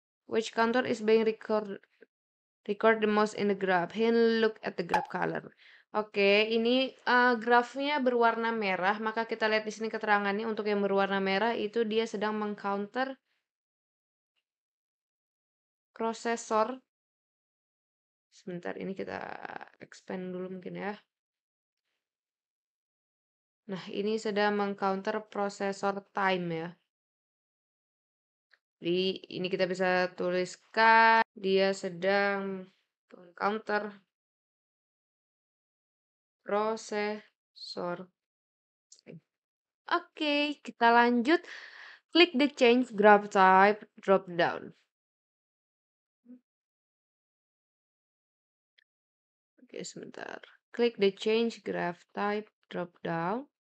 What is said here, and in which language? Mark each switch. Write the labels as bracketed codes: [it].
[en] Which counter is being record the most in the graph. Look at the graph color. [id] Oke, ini grafnya berwarna merah, maka kita lihat di sini keterangannya untuk yang berwarna merah itu dia sedang mengcounter prosesor. Sebentar, ini kita expand dulu mungkin ya. Nah, ini sedang mengcounter prosesor time ya. Jadi ini kita bisa tuliskan dia sedang mengcounter prosesor. Oke, kita lanjut. [en] Klik the change graph type drop down. [id] Oke, sebentar. [en] Klik the change graph type drop down.